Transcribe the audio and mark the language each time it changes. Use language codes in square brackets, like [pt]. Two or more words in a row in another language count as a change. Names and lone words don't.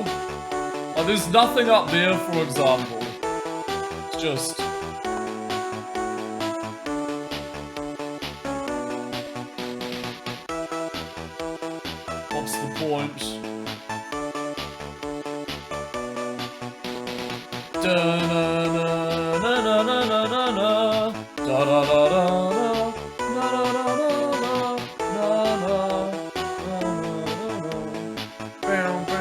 [en] Like, there's nothing up there, for example. It's just... what's the point? Da-na-na-na-na-na-na-na. Da-da-da-da-da. Da-da-da-da-da. Da-da-da-da-da.